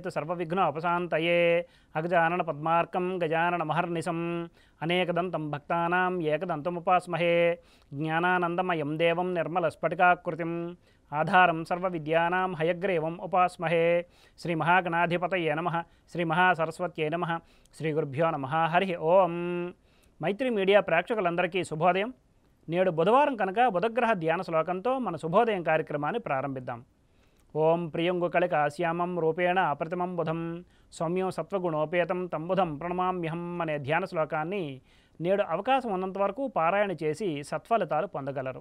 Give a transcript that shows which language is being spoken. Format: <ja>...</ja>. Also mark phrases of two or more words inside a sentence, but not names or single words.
<sa>सर्वविघ्नोपशान्तये अगजाननपद्मार्कं गजाननमहर्निशम् अनेकदन्तं भक्तानां एकदन्तमुपास्महे ज्ञानानन्दमयं देवं निर्मलस्फटिकाकृतिम् आधारं सर्वविद्यानां हयग्रीवम् उपास्महे श्रीमहागणाधिपतये नमः श्रीमहासरस्वत्यै नमः श्रीगुरुभ्यो नमः हरि ओं।</sa> <te>మైత్రి మీడియా ప్రేక్షకులందరికీ శుభోదయం. నేడు బుధవారం కనుక బుధగ్రహ ధ్యాన శ్లోకంతో మన శుభోదయం కార్యక్రమాన్ని ప్రారంభిద్దాం.</te> <sa>ఓం ప్రియంగుకళిక శ్యామం రూపేణ అప్రతిమం బుధం సౌమ్యం సత్వగుణోపేతం తం బుధం ప్రణమామ్యహం</sa> <te>అనే ధ్యాన శ్లోకాన్ని నేడు అవకాశం ఉన్నంత వరకు పారాయణ చేసి సత్ఫలితాలు పొందగలరు.</te>